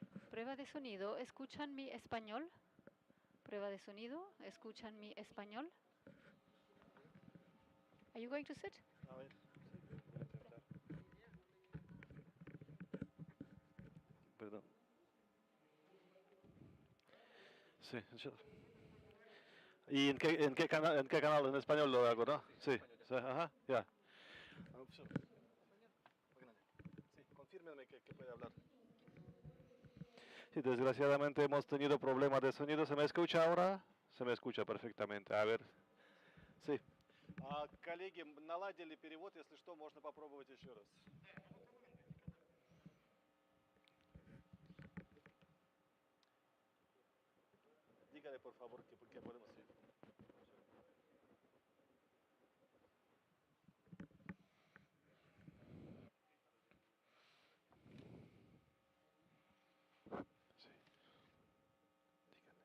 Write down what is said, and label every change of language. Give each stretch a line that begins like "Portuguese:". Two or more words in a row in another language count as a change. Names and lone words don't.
Spanish: Prueba de sonido. ¿Escuchan mi español? Prueba de sonido. ¿Escuchan mi español?
English: Are you going to sit?
Spanish: A ver, sí, voy a intentar. Perdón. Sí, ¿y en qué canal en español lo hago, no? Sí, sí, ajá, ya. Sí, confírmeme que puede hablar. Sí, desgraciadamente hemos tenido problemas de sonido. ¿Se me escucha ahora? Se me escucha perfectamente. A ver. Sí.
Russian: Коллеги, наладили перевод, если что, можно попробовать еще раз.
Spanish: Dígale, por favor, que podemos ir. Sí, dígale.